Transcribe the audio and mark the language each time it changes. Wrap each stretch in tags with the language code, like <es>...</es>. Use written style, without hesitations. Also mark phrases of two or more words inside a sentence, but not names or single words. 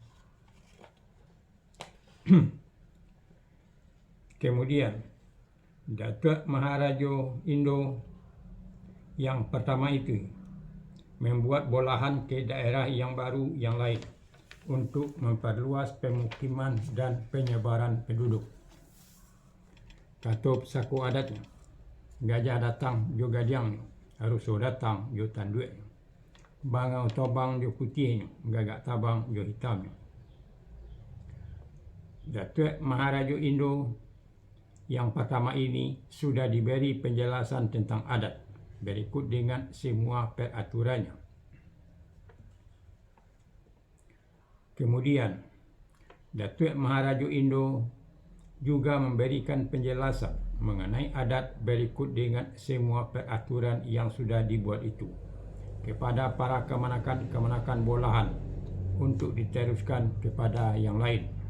<id>Kemudian Datuk Maharaja Indo yang pertama itu membuat bolahan ke daerah yang baru yang lain untuk memperluas pemukiman dan penyebaran penduduk.</id> <min>Katup saku adatnya, gajah datang jo gadiangnya, haruso datang jo tandueknya, bangau tobang jo putihnya, gagak tabang jo hitamnya.</min> <id>Datuk Maharaja Indo yang pertama ini sudah diberi penjelasan tentang adat berikut dengan semua peraturannya. Kemudian Datuk Maharaja Indo juga memberikan penjelasan mengenai adat berikut dengan semua peraturan yang sudah dibuat itu kepada para kemenakan bolahan untuk diteruskan kepada yang lain.</id>